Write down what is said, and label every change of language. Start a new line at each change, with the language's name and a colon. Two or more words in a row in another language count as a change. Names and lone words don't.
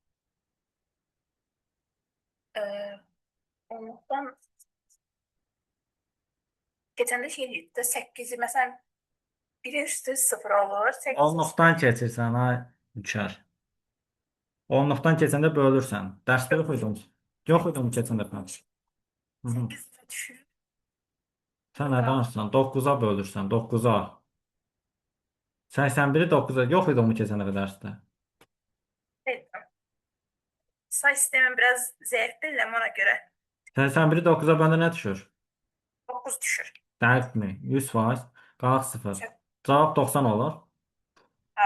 Azerbaijani: Onluqdan keçəndə şey deyildi, 8-i məsələn 1 üstü 0 olur. 8 Onluqdan keçirsən ha Ülkər. Onluqdan keçəndə bölürsən. Dərsdə yox idi mu? Yox idi mu keçən dəfə? Hı -hı. 8 düşür. Sən nə danışırsan? 9-a bölürsən. 9-a. 81-i 9-a. Yox idi mu keçən dəfə dərsdə? Bilmirəm. Say sistemim biraz zəif bilirəm ona görə. 81-i 9-a bəndə nə düşür? 9 düşür. Dəqiqmi? 100%. Qalıq 0. Cavab 90 olur. Ha,